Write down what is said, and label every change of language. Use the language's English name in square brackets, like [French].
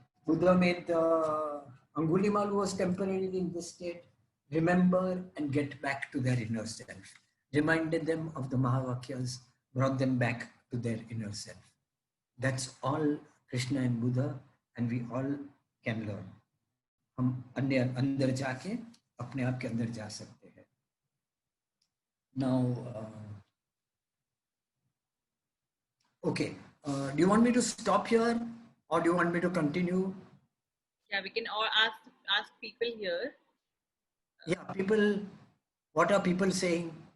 [English] Buddha made the Angulimal, who was temporarily in this state, remember and get back to their inner self. Reminded them of the Mahavakyas, brought them back to their inner self. That's all Krishna and Buddha, and we all can learn. [Hindi] हम अंदर जाके अपने आप के अंदर जा सकते हैं. [English] Now, okay, do you want me to stop here or do you want me to continue? Yeah, we can all ask people here. Yeah, people, what are people saying?